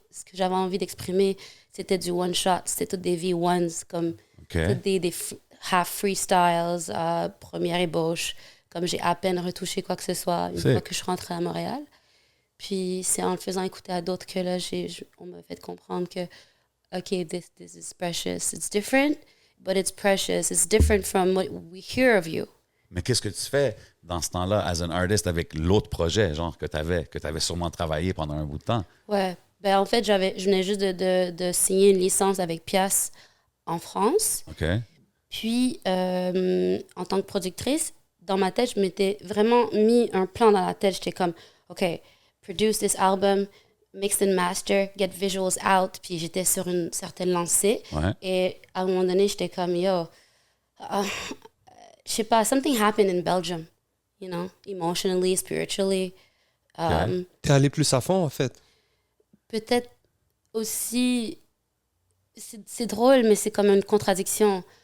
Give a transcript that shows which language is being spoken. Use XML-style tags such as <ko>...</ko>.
<fr>Ce que j'avais envie d'exprimer, c'était du one shot, c'était toutes des V1s, comme toutes des half freestyles, première ébauche. Comme j'ai à peine retouché quoi que ce soit une fois que je suis rentrée à Montréal. Puis c'est en le faisant écouter à d'autres que là, on m'a fait comprendre que OK,</fr> <en>this is precious. It's different, but it's precious. It's different from what we hear of you.</en> <fr>Mais qu'est-ce que tu fais dans ce temps-là,</fr> <en>as an artist,</en> <fr>avec l'autre projet, genre, que tu avais sûrement travaillé pendant un bout de temps? Ouais. Ben, en fait, je venais juste de signer une licence avec Pias en France. OK. Puis, en tant que productrice, dans ma tête, je m'étais vraiment mis un plan dans la tête. J'étais comme, OK,</fr> <en>produce this album, mix and master, get visuals out.</en> <fr>Puis j'étais sur une certaine lancée. Ouais. Et à un moment donné, j'étais comme, yo, je sais pas,</fr> <en>something happened in Belgium, you know, emotionally, spiritually.</en> <fr>T'es allé plus à fond, en fait. Peut-être aussi, c'est drôle, mais c'est comme une contradiction.</fr>